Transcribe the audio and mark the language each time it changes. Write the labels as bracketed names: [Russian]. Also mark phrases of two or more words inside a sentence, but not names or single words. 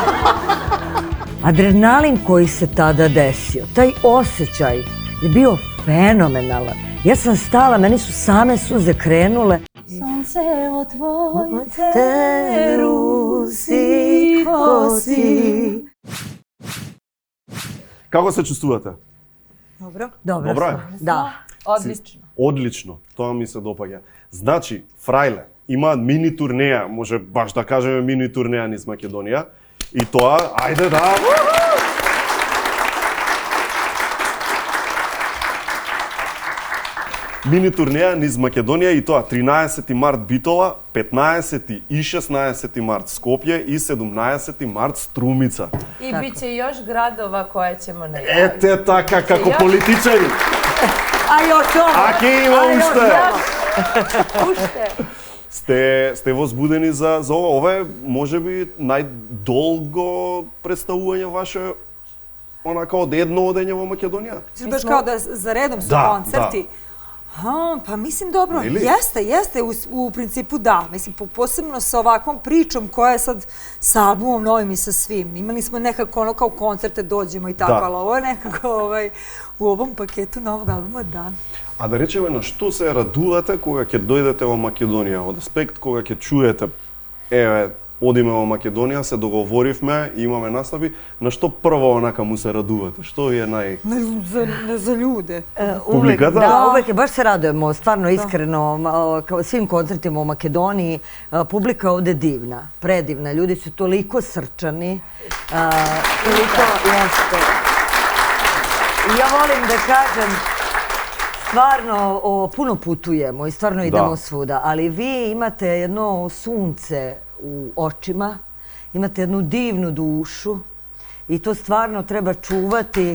[Serbian] Adrenalin koji se tada desio, taj osjećaj je bio fenomenalan. Ja sam stala, meni su same suze krenule. Sunce o tvoj te rusi kosi. [Macedonian] Како се чувствувате? [Serbian] Dobro. Dobro Dobro je. smo, da. Odlično. [Macedonian] Одлично, тоа ми се допаѓа. Значи, Фрајле имаат мини турнеја, може баш да кажеме мини турнеја низ Македонија. И тоа, ајде да. Мини турнеја низ Македонија и тоа 13 март Битола, 15 и 16 март Скопје и 17 март Струмица. [Serbian] I bit će još gradova koje ćemo najaviti. [Macedonian] Ете така, како политичари. [Serbian] A još ovo! [Macedonian] Аки има уште. Ušte. Сте возбудени за ова? Ова е можеби најдолго представување ваше онака од едно одење во Македонија? [Serbian] Baš kao da za redom su koncerti. Pa mislim dobro, jeste, u principu da. Mislim, posebno sa ovakvom pričom koja je sad sa albumom novim i sa svim. Imali smo nekako ono kao koncerte dođemo i tako, ali ovo je nekako u ovom paketu novog albuma, da. [Macedonian] А да речеме на што се радувате кога ќе дојдете во Македонија? Од аспект кога ќе чуете, еве, одиме во Македонија, се договоривме, имаме настави, на што прво онака му се радувате? Што е [Serbian] За ljude. [Macedonian] Публиката? [Serbian] Da, uvek baš se radujemo, stvarno iskreno, kao svim koncertima u Makedoniji. Publika je ovde divna, predivna, ljudi su toliko srčani, toliko jeste. I ja volim da kažem, stvarno puno putujemo i stvarno idemo svuda, ali vi imate jedno sunce u očima, imate jednu divnu dušu i to stvarno treba čuvati.